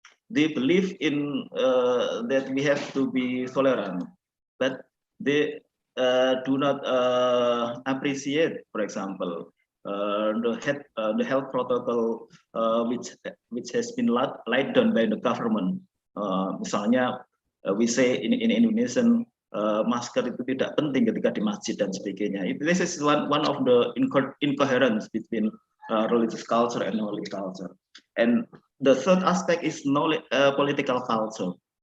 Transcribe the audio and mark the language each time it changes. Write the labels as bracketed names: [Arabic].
[English] They believe in that we have to be tolerant, but they do not appreciate, for example, the health protocol which has been laid down by the government. [Indonesian] Misalnya, [English] we say in Indonesian, [Indonesian] masker itu tidak penting ketika di masjid dan sebagainya. [English] This is one of the incoherence between religious culture and knowledge culture. And the third aspect is knowledge, political culture.